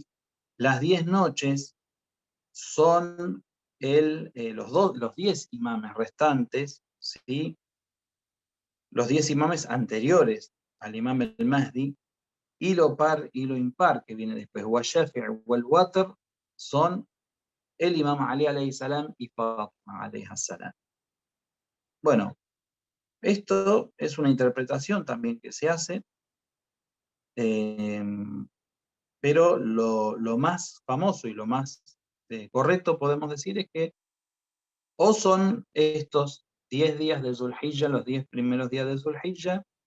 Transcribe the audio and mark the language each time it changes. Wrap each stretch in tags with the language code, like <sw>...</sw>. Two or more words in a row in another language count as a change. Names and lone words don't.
<es>Las 10 noches son los 10 imames restantes, ¿sí? Los 10 imames anteriores al Imam el-Mahdi, y lo par y lo impar que viene después,</es> <ar>والشفع والوتر,</ar> <es>son el Imam Ali</es> <ar>عليه السلام</ar> <es>y Fatima</es> <ar>عليه السلام.</ar> <es>Bueno, esto es una interpretación también que se hace, pero lo más famoso y lo más correcto, podemos decir, es que o son estos 10 días de Zulhijjah, los 10 primeros días de Zulhijjah,</es>